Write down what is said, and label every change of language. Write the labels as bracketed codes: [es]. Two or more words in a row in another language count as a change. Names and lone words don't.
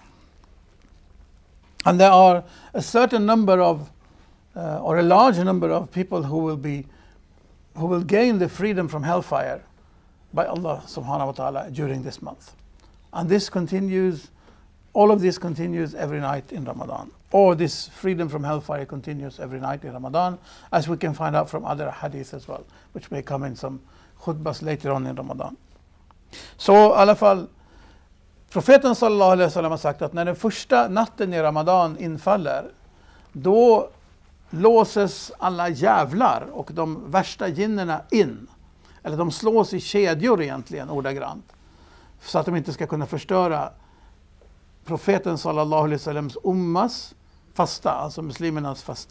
[en] And there are a certain number of or a large number of people who will gain the freedom from hellfire by Allah [ar] سبحانه وتعالى [en] during this month. And this continues, all of this continues every night in Ramadan. Or this freedom from hellfire continues every night in Ramadan, as we can find out from other hadiths as well, which may come in some khutbahs later on in Ramadan. [sv] Så i alla fall, profeten [ar] صلى الله عليه وسلم [sv] har sagt att när den första natten i Ramadan infaller, då låses alla jävlar och de värsta jinnerna in. Eller de slås i kedjor egentligen, ordagrant. Så att de inte ska kunna förstöra profeten [ar] صلى الله عليه وسلم [sv] ummas fasta, alltså muslimernas fasta.